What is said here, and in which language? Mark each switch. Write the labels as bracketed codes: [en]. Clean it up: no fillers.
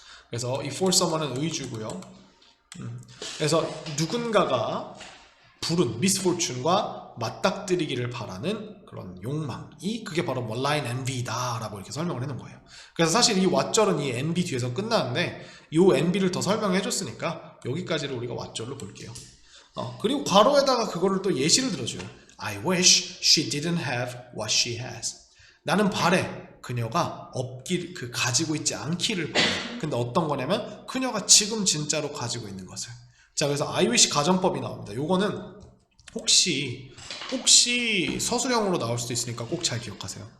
[ko] 그래서 이 [en] for someone [ko] 은 의주고요. 그래서 누군가가 불운, misfortune과 맞닥뜨리기를 바라는 그런 욕망이 그게 바로 malign envy다 라고 이렇게 설명을 해놓은 거예요. 그래서 사실 이 왓절은 이 envy 뒤에서 끝나는데 이 envy를 더 설명해 줬으니까 여기까지를 우리가 왓절로 볼게요. 그리고 괄호에다가 그거를 또 예시를 들어줘요. [en] I wish she didn't have what she has. [ko] 나는 바래 그녀가 가지고 있지 않기를 바래. 근데 어떤 거냐면 그녀가 지금 진짜로 가지고 있는 것을. 자, 그래서 [en] I wish [ko] 가정법이 나옵니다. 요거는 혹시 서술형으로 나올 수도 있으니까 꼭 잘 기억하세요.